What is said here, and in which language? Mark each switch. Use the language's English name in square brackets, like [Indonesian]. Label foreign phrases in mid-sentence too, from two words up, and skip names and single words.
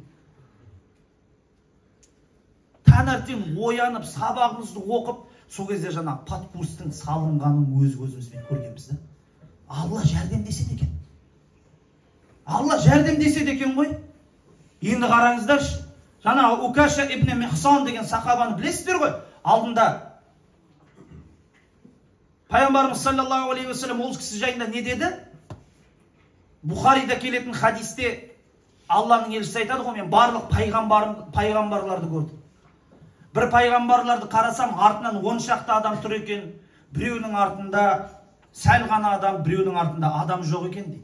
[Kazakh] Таңертең оянып, сабағымызды оқып, сол кезде жаңа подкурстың салынғанын өз көзімізбен көргенбіз. Алла жәрдемдеседі екен. Алла жәрдемдеседі екен ғой. Енді қараңыздаршы. Жаңа Укаша ибн Михсан деген сахабаны білесіздер ғой. Алдында Пайғамбарымыз [Arabic] صلى الله عليه وسلم [Kazakh] ол кісі жайында не деді? Бухарида келетін хадисте Алланың елшісі айтады ғой, мен барлық пайғамбарларды көрдім. Бір пайғамбарларды қарасам, артынан 10 шақты адам тұр екен. Біреуінің артында сәл ғана адам, біреуінің артында адам жоқ екен дейді.